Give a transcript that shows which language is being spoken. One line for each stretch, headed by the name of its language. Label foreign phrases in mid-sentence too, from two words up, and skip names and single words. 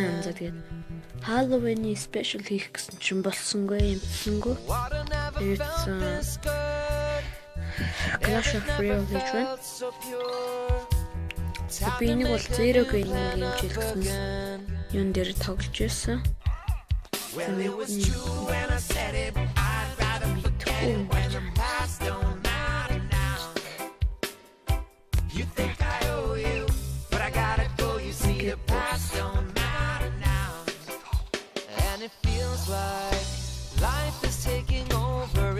Mongolian: За тэгээд
English: Halloween special
Mongolian: хийх гэсэн чинь болсонгүй юмсангүй. Тэгээд Clash of Royale хийж байна. Би нэг бол Zero Gaming геймжил гэсэн юун дээр тоглож байсан.
English: Well, it was true when I said it. I'd rather forget it when the past don't matter now. You think I owe you, but I gotta go. You see, the past don't matter now. And it feels like life is taking over.